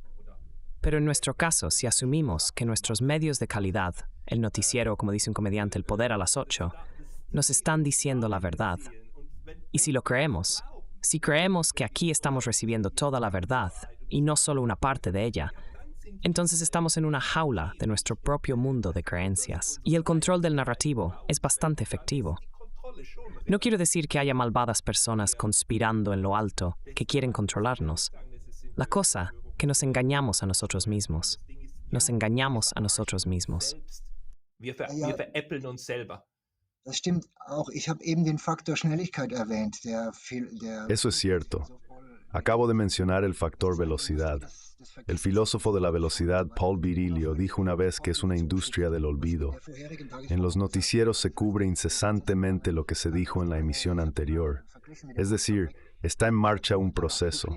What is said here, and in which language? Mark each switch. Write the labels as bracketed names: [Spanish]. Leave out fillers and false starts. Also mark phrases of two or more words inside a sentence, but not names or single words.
[Spanish] Pero en nuestro caso, si asumimos que nuestros medios de calidad, el noticiero, como dice un comediante, El Poder a las 8, nos están diciendo la verdad, y si lo creemos, si creemos que aquí estamos recibiendo toda la verdad y no solo una parte de ella, entonces estamos en una jaula de nuestro propio mundo de creencias. Y el control del narrativo es bastante efectivo. No quiero decir que haya malvadas personas conspirando en lo alto que quieren controlarnos. La cosa, que nos engañamos a nosotros mismos. Nos engañamos a nosotros mismos. [German] Wir veräppeln uns selber. Das stimmt auch. Ich habe eben den Faktor Schnelligkeit erwähnt. [Spanish] Eso es cierto. Acabo de mencionar el factor velocidad. El filósofo de la velocidad, Paul Virilio, dijo una vez que es una industria del olvido. En los noticieros se cubre incesantemente lo que se dijo en la emisión anterior. Es decir, está en marcha un proceso.